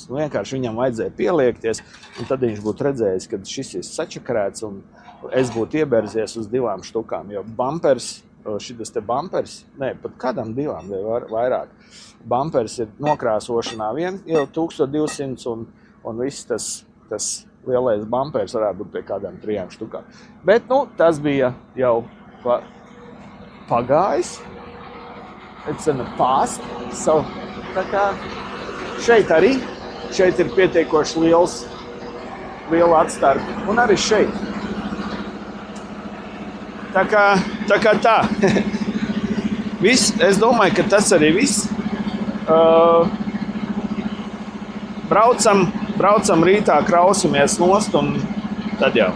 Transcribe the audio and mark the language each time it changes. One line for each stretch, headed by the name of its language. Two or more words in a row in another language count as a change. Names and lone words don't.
Latvian: Vienkārši viņam vajadzēja pieliekties, un tad viņš būtu redzējis, ka šis ir sačakarēts, un es būtu iebērzies uz 2 štukām, jo bumpers, šitas te bumpers, pat kādām 2 vai vairāk. Bumpers ir nokrāsošanā jau 1200 un viss tas lielais bumpers varētu būt pie kādām 3 štukām. Bet, tas bija jau pagājis.
English: It's in the past. So,
Latvian: tā kā šeit ir pietiekoši liela atstarpe. Un arī šeit. Tā kā tā. Es domāju, ka tas arī viss. Braucam rītā, krausimies nost un tad jau.